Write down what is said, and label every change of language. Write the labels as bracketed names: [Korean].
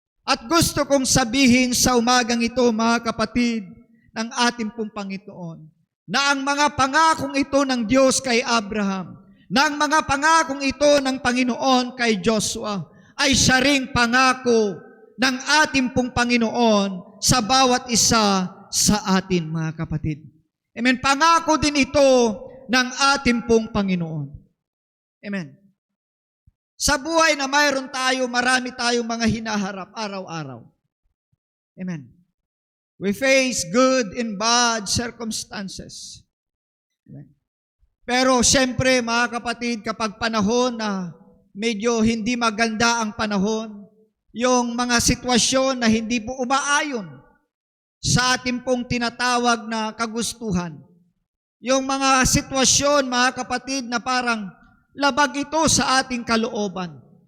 [Filipino] At gusto kong sabihin sa umagang ito, mga kapatid, ng ating pong Panginoon, na ang mga pangakong ito ng Diyos kay Abraham, na ang mga pangakong ito ng Panginoon kay Joshua, ay siya ring pangako ng ating pong Panginoon sa bawat isa sa atin, mga kapatid. Amen. Pangako din ito ng ating pong Panginoon. Amen. Sa buhay na mayroon tayo, marami tayong mga hinaharap araw-araw. Amen. [English] We face good and bad circumstances. Amen. [Filipino] Pero siyempre, mga kapatid, kapag panahon na medyo hindi maganda ang panahon, yung mga sitwasyon na hindi po umaayon sa ating pong tinatawag na kagustuhan. Yung mga sitwasyon, mga kapatid, na parang labag ito sa ating kalooban.